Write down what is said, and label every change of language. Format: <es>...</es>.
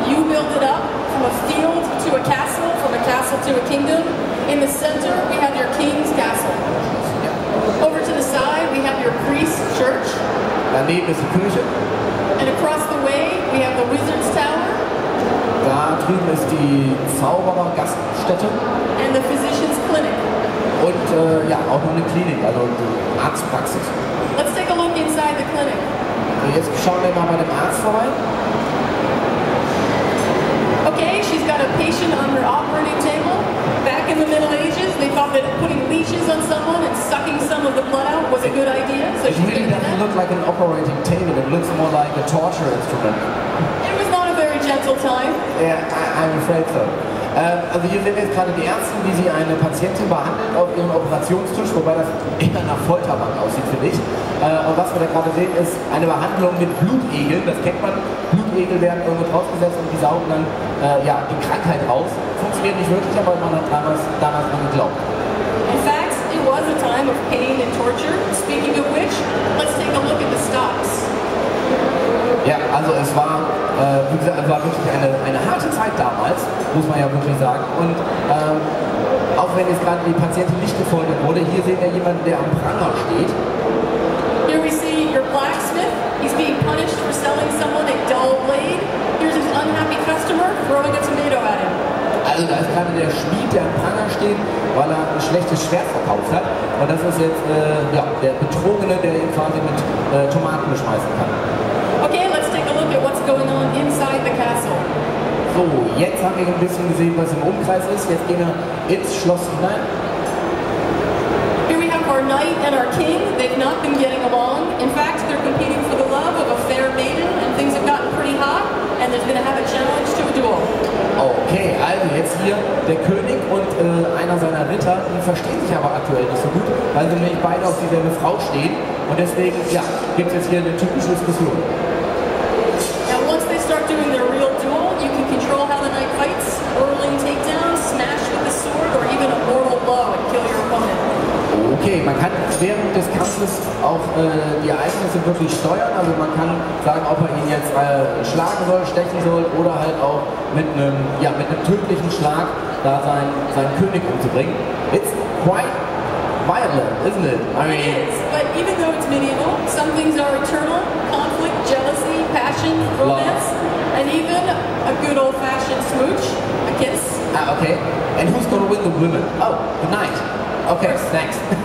<en>You build it up from a field to a castle, from a castle to a kingdom. In the center, we have your king's castle. Over to the side, we have your priest's church.</en> <de>Daneben ist die Kirche.</de> <en>And across the way, we have the wizard's tower.</en> <de>Da drüben ist die Zauberer-Gaststätte.</de> <en>And the physician's clinic.</en> <de>Und ja, auch noch eine Klinik, also die Arztpraxis.</de> <en>Let's take a look inside the clinic.</en> <de>So, jetzt schauen wir mal bei dem Arzt vorbei.</de> <en>Okay, she's got a patient on her operating table. Back in the Middle Ages, they thought that putting leashes on someone and sucking some of the blood out was a good idea. So it really doesn't look like an operating table. It looks more like a torture instrument. It was not a very gentle time. Yeah, I'm afraid so.</en> <de>Also hier sehen wir jetzt gerade die Ärztin, wie sie eine Patientin behandelt auf ihrem Operationstisch, wobei das eher nach Folterbank aussieht, finde ich. Und was wir da gerade sehen, ist eine Behandlung mit Blutegeln. Das kennt man. Blutegel werden irgendwo draufgesetzt und die saugen dann ja, die Krankheit raus. Funktioniert nicht wirklich, aber man hat damals dran geglaubt.</de> <en>In fact, it was a time of pain and torture. Speaking of which, let's take a look at the stocks.</en> <de>Ja, also es war, wie gesagt, es war wirklich eine harte Zeit damals, muss man ja wirklich sagen. Und auch wenn jetzt gerade die Patientin nicht gefoltert wurde, hier sehen wir jemanden, der am Pranger steht.</de> <en>Here we see your blacksmith. He's being punished for selling someone a dull blade. Here's his unhappy customer throwing a tomato at him.</en> <de>Also da ist gerade der Schmied, der am Pranger steht, weil er ein schlechtes Schwert verkauft hat. Und das ist jetzt ja, der Betrogene, der ihn quasi mit Tomaten beschmeißen kann.</de> <en>Okay, let's take a look at what's going on inside the castle.</en> <de>So, jetzt haben wir ein bisschen gesehen, was im Umkreis ist. Jetzt gehen wir ins Schloss hinein.</de> <en>Here we have our knight and our king. They've not been getting along. In fact, they're competing for the love of a fair maiden, and things have gotten pretty hot, and there's going to have a challenge to a duel.</en> <de>Okay, also jetzt hier der König und einer seiner Ritter, die verstehen sich aber aktuell nicht so gut, weil sie nämlich beide auf dieselbe Frau stehen. Und deswegen, ja, gibt es jetzt hier eine typische Diskussion.</de> <en>Now, once they start doing their real duel, you can control how the knight fights, whirling takedowns, smash with the sword, or even a mortal blow and kill your opponent.</en> <de>Okay, man kann während des Kampfes auch die Ereignisse wirklich steuern, also man kann sagen, ob er ihn jetzt schlagen soll, stechen soll oder halt auch mit einem tödlichen Schlag da seinen König umzubringen.</de> <en>It's quite violent, isn't it? I mean, it is, but even though it's medieval, some things are eternal: conflict, jealousy, passion, romance, and even a good old-fashioned smooch, a kiss. Ah, okay. And who's gonna win the women? Oh, the knight. Okay, thanks.</en>